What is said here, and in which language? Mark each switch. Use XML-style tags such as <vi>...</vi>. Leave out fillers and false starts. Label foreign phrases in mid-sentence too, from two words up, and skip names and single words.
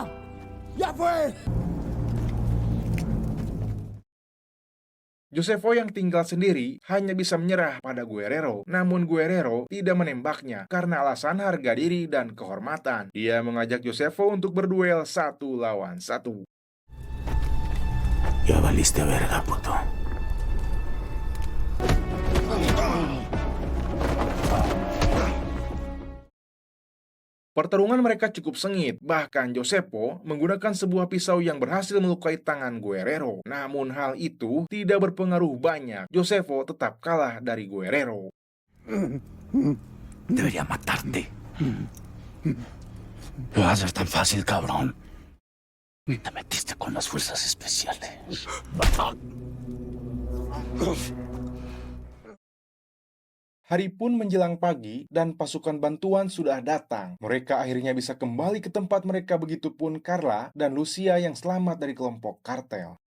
<es>¡Ya fue!</es> <id>Josepo yang tinggal sendiri hanya bisa menyerah pada Guerrero. Namun Guerrero tidak menembaknya karena alasan harga diri dan kehormatan. Dia mengajak Josepo untuk berduel 1 lawan 1.</id> <es>Ya valiste verga, puto.</es> <id>Pertarungan mereka cukup sengit, bahkan Josepo menggunakan sebuah pisau yang berhasil melukai tangan Guerrero. Namun hal itu tidak berpengaruh banyak. Josepo tetap kalah dari Guerrero.</id> <es>Debería matarte. Lo haces tan fácil, cabrón. Te metiste con las fuerzas especiales.</es> <id>Hari pun menjelang pagi dan pasukan bantuan sudah datang. Mereka akhirnya bisa kembali ke tempat mereka, begitupun Carla dan Lucia yang selamat dari kelompok kartel.</id>